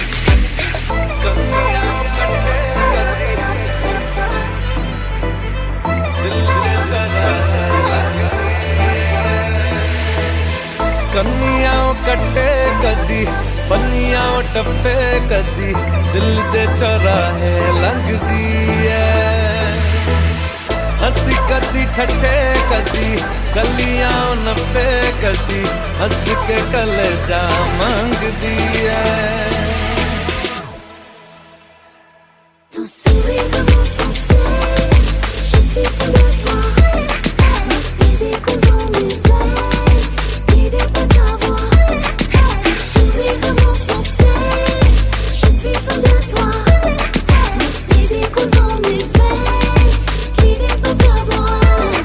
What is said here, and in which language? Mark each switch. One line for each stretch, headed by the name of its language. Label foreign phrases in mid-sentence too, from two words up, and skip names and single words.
Punjabi: ਕੰਨੀਆਂ ਕੱਟੇ ਕਦੀ, ਬੰਨੀਆਂ ਟੱਪੇ ਕਦੀ, ਦਿਲ ਦੇ ਚੌਰਾਹੇ ਲੰਘਦੀ ਹੈ। ਹੰਸੀ ਕਦੀ ਠੱਠੇ ਕਦੀ, ਗਲੀਆਂ ਨੱਪੇ ਕਦੀ, ਹੰਸ ਕੇ ਕਲੇਜਾ ਮੰਗਦੀ ਹੈ।
French: Ton sourire commence sans cesse, je suis fou de toi. Tes échos dans mes veines, l'idée de t'avoir. Ton sourire commence sans cesse, je suis fou de toi. Tes échos dans mes veines, l'idée de t'avoir.